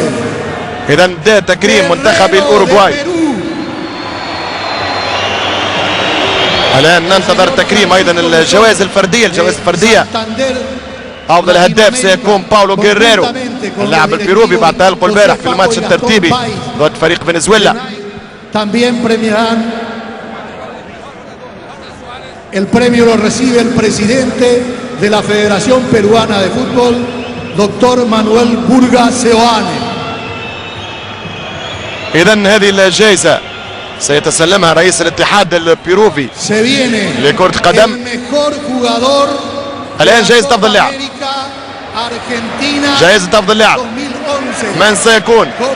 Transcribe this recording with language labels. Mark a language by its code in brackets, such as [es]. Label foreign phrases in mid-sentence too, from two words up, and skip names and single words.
[ar] إذا ده تكريم منتخب الأوروغواي. الآن ننتظر تكريم أيضا الجوائز الفردية. أفضل هداف سيكون باولو غيريرو اللاعب البيروفي بعد تألقه البارح في الماتش الترتيبي ضد فريق فنزويلا. [es] También premiarán. El premio lo recibe el presidente de la Federación Peruana de Fútbol, Dr. Manuel Burga Seoane. [ar] إذا هذه الجائزة سيتسلمها رئيس الاتحاد البيروفي لكرة القدم. الآن جائزة أفضل لاعب. جائزة أفضل لاعب من سيكون؟